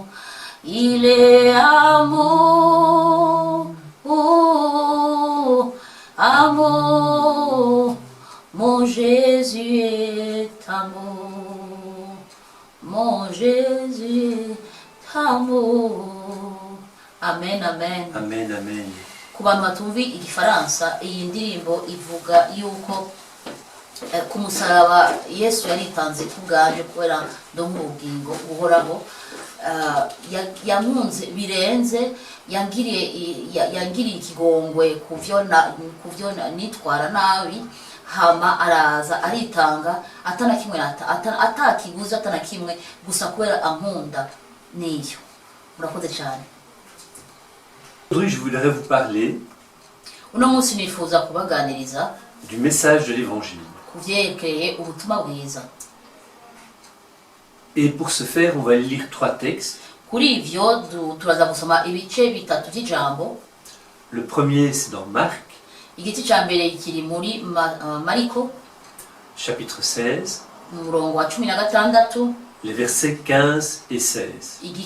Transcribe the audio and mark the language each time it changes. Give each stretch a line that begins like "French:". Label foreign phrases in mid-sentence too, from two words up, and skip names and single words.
French: Il est amour, amour. Mon Jésus est amour. Mon Jésus est amour. Amen, amen. Amen, amen.
Rundi: Ku bantu batumva igifaransa, iyi ndirimbo ivuga yuko ku musaraba Yesu yaritanze kubwaje kubera ndongo ubugingo buhoraho. Yamunze birenze, yangiriye ikigongwe kuvyo nitwara nabi, hama araza aritanga atana kimwe atakiguza atana kimwe gusa kubera ankunda niyo. Murakoze cyane.
French: Aujourd'hui, je voudrais vous parler du message de l'Évangile. Et pour ce faire, on va lire 3 textes. Le premier, c'est dans Marc, chapitre 16, les versets 15 et 16.